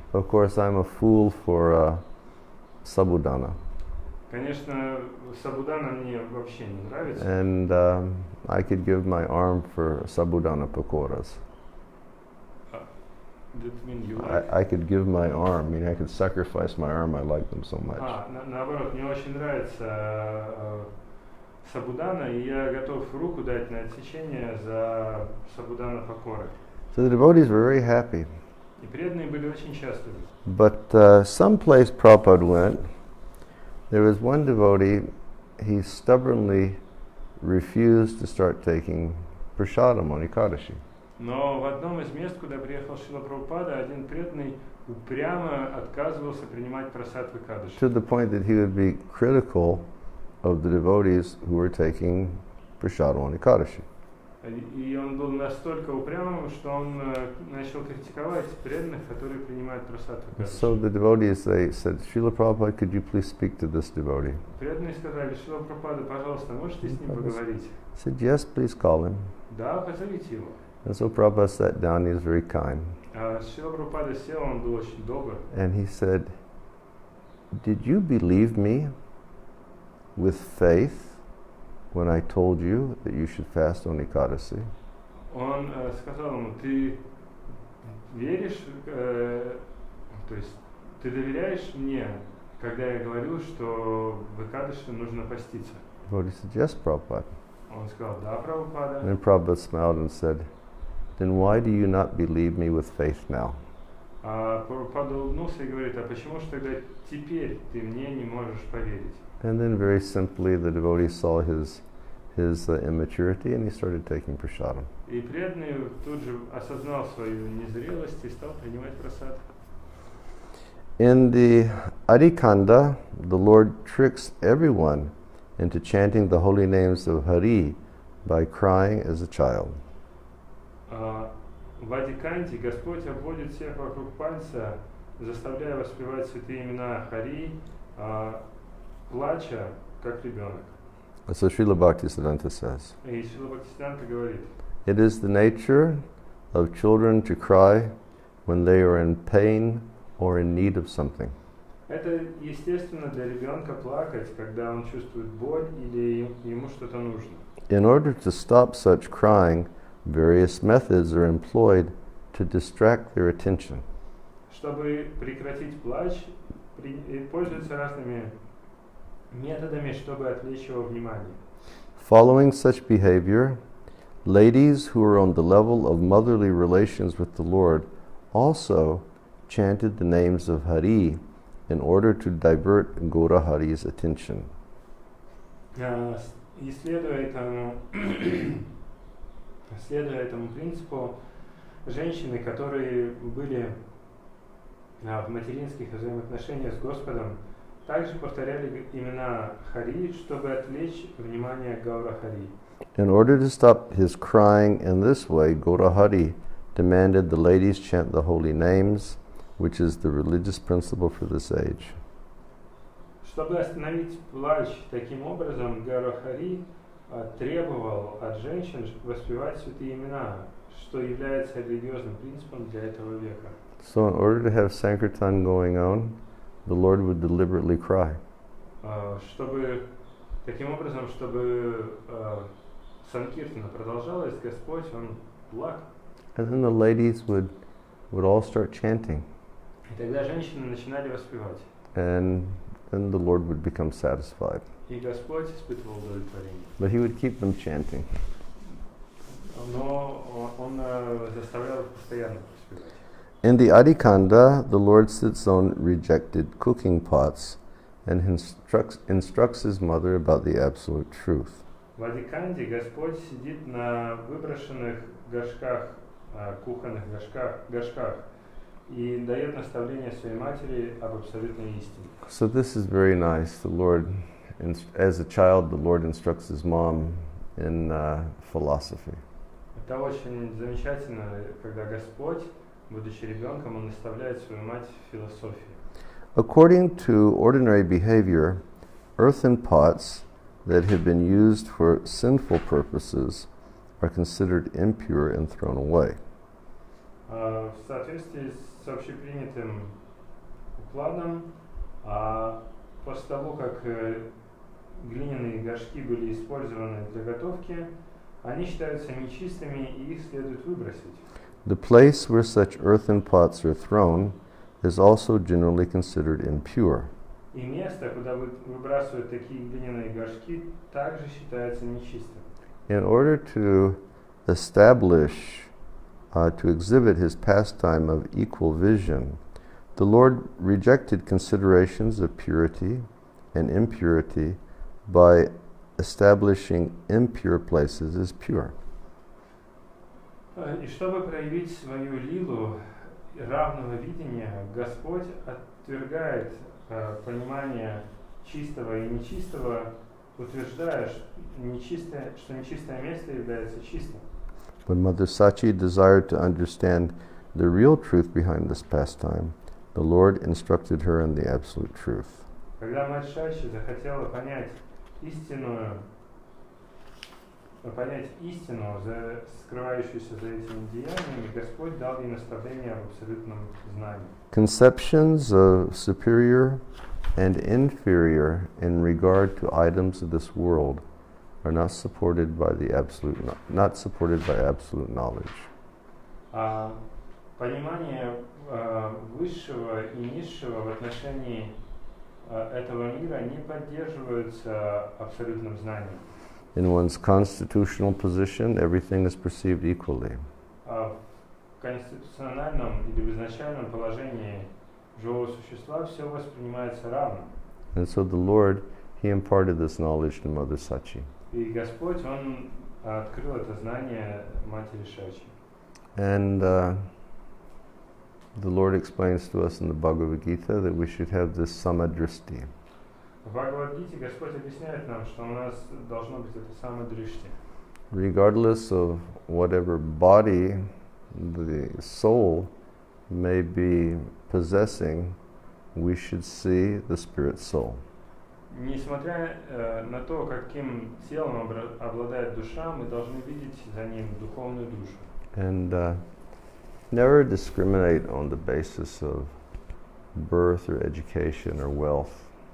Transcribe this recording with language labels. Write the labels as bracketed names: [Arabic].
[English] Of course, I'm a fool for sabudana, [Russian] Конечно, сабудана мне вообще не нравится. [English] and I could give my arm for sabudana pakoras. That mean you like? I could give my arm. I mean, I could sacrifice my arm. I like them so much. [Russian] Наоборот, мне очень нравится сабудана, и я готов руку дать на отсечение за сабудана покоры. [English] So the devotees were very happy. [Russian] И преданные были очень счастливы. [English] But someplace Prabhupada went, there was one devotee, he stubbornly refused to start taking prasadam on Ekadashi. [Russian] Но в одном из мест, куда приехал Шрила Прабхупада, один преданный упрямо отказывался принимать прасад в Экадыши. [English] To the point that he would be critical of the devotees who were taking prasadam on Ekadashi. [Russian] И он был настолько упрямым, что он начал критиковать преданных, которые принимают прасад в Экадыши. [English] So the devotees, they said, Srila Prabhupada, could you please speak to this devotee? [Russian] Преданные сказали: Шрила Прабхупада, пожалуйста, можете с ним поговорить? [English] He said, yes, please call him. [Russian] Да, позовите его. [English] And so Prabhupada sat down, he was very kind. [Russian] Шрила Прабхупада сел, он был очень добр. [English] And he said, did you believe me with faith when I told you that you should fast on Ekadasi? [Russian] Он сказал ему: ты веришь, то есть ты доверяешь мне, когда я говорю, что в Экадыши нужно поститься? [English] Devotee said, yes, Prabhupada. [Russian] Он сказал: да, Прабхупада. [English] And then Prabhupada smiled and said, then why do you not believe me with faith now? [Russian] Прабхупада улыбнулся и говорит: а почему же тогда теперь ты мне не можешь поверить? [English] And then very simply the devotee saw his immaturity and he started taking prasadam. [Russian] И преданный тут же осознал свою незрелость и стал принимать прасад. [English] In the Adikanda, the Lord tricks everyone into chanting the holy names of Hari by crying as a child. [Russian] В Адиканте Господь обводит всех вокруг пальца, заставляя воспевать святые имена Хари, плача, как ребенок. [English] So Srila Bhaktisiddhanta says, [Russian] И Шрила Бхактисиданта говорит: [English] it is the nature of children to cry when they are in pain or in need of something. [Russian] Это естественно для ребенка плакать, когда он чувствует боль или ему что-то нужно. [English] In order to stop such crying, various methods are employed to distract their attention. [Russian] Чтобы прекратить плач, пользуются разными методами, чтобы отвлечь его внимание. [English] Following such behavior, ladies who are on the level of motherly relations with the Lord also chanted the names of Hari in order to divert Gaura Hari's attention. [Russian] И следуя этому принципу, женщины, которые были в материнских взаимоотношениях с Господом, также повторяли имена Хари, чтобы отвлечь внимание Гаура Хари. [English] In order to stop his crying in this way, Gaura Hari demanded the ladies chant the holy names, which is the religious principle for this age. [Russian] Чтобы остановить плач таким образом, Гаура Хари требовал от женщин воспевать святые имена, что является религиозным принципом для этого века. [English] So in order to have Sankirtan going on, the Lord would deliberately cry. [Russian] Чтобы таким образом, чтобы Санкиртана продолжалась, Господь, Он плакал. [English] And then the ladies would all start chanting. [Russian] И тогда женщины начинали воспевать. [English] And then the Lord would become satisfied. [Russian] И Господь испытывал удовлетворение. [English] But he would keep them chanting. [Russian] Но Он заставлял их постоянно воспевать. [English] In the Adikanda, the Lord sits on rejected cooking pots and instructs his mother about the absolute truth. [Russian] В Адиканде Господь сидит на выброшенных горшках кухонных горшках и дает наставление своей матери об абсолютной истине. [English] So this is very nice. The Lord, as a child, the Lord instructs his mom in philosophy. [Russian] Это очень замечательно, когда Господь, будучи ребенком, Он наставляет свою мать в философии. [English] According to ordinary behavior, earthen pots that have been used for sinful purposes are considered impure and thrown away. [Russian] В соответствии с общепринятым укладом, после того, как глиняные горшки были использованы для готовки, они считаются нечистыми и их следует выбросить. [English] The place where such earthen pots are thrown is also generally considered impure. [Russian] И место, куда выбрасывают такие глиняные горшки, также считается нечистым. [English] In order to establish, to exhibit his pastime of equal vision, the Lord rejected considerations of purity and impurity by establishing impure places as pure. [Russian] И чтобы проявить свою лилу равного видения, Господь отвергает понимание чистого и нечистого, утверждая, что нечистое место является чистым. [English] When Mother Sachi desired to understand the real truth behind this pastime, the Lord instructed her in the absolute truth. [Russian] Когда мать Шачи захотела понять истину, скрывающуюся за этими деяниями, Господь дал ей наставление об абсолютном знании. [English] Conceptions of superior and inferior in regard to items of this world are not supported by absolute knowledge. [Russian] Понимание высшего и низшего в отношении этого мира не поддерживаются абсолютным знанием. [English] In one's constitutional position, everything is perceived equally. [Russian] В конституциональном или в изначальном положении живого существа все воспринимается равно. [English] And so the Lord, He imparted this knowledge to Mother Sachi. [Russian] И Господь, Он открыл это знание матери Шачи. [English] And the Lord explains to us in the Bhagavad Gita that we should have this samadrishti. [Russian] В Бхагавадгите Господь объясняет нам, что у нас должно быть это самодришти. [English] Regardless of whatever body the soul may be possessing, we should see the spirit soul. [Russian] Несмотря на то, каким телом обладает душа, мы должны видеть за ним духовную душу. [English] And never discriminate on the basis of birth or education or wealth.